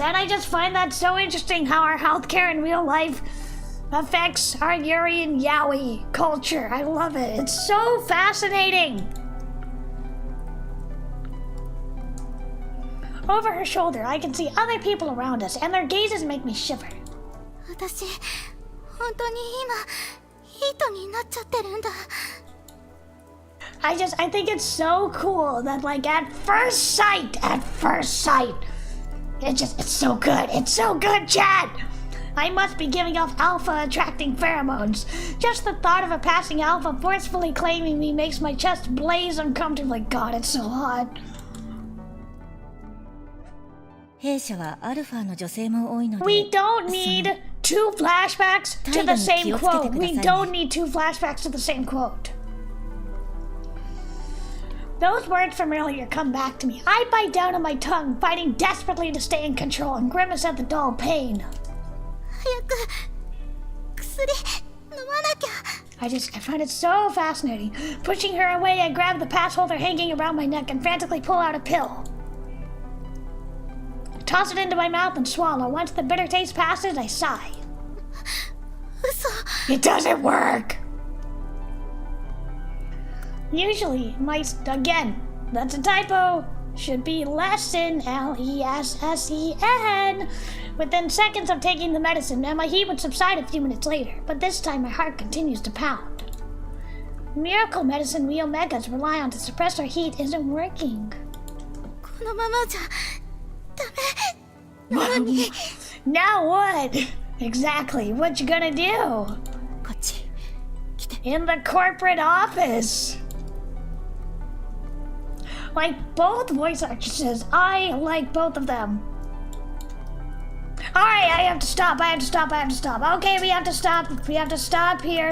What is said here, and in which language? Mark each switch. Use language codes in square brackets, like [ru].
[en] And I just find that so interesting how our healthcare in real life affects our Yuri and Yaoi culture. I love it. It's so fascinating. Over her shoulder, I can see other people around us, and their gazes make me shiver. [ja] 私、本当に今、ヒートになっちゃってるんだ。 [en] I think it's so cool that like at first sight, it's so good. It's so good, Chad. I must be giving off alpha-attracting pheromones. Just the thought of a passing alpha forcefully claiming me makes my chest blaze uncomfortably. God, it's so hot. [ja] 弊社はアルファの女性も多いので [en] We don't need two flashbacks to the same quote. We don't need two flashbacks to the same quote. Those words from earlier come back to me. I bite down on my tongue, fighting desperately to stay in control and grimace at the dull pain. [ja] 早く薬飲まなきゃ。 [en] I find it so fascinating. Pushing her away, I grab the pass holder hanging around my neck and frantically pull out a pill. Toss it into my mouth and swallow. Once the bitter taste passes, I sigh. [ja] 嘘。 [en] It doesn't work! Usually, again, that's a typo. Should be lesson, L-E-S-S-E-N. Within seconds of taking the medicine, and my heat would subside a few minutes later, but this time my heart continues to pound. Miracle medicine we Omegas rely on to suppress our heat isn't working. [ja] このままじゃダメなのに。 [en] Now what? Exactly, what you gonna do? [ja] こっち来て。 [en] In the corporate office. Like both voice actresses, I like both of them. Alright, I have to stop. Okay, we have to stop here.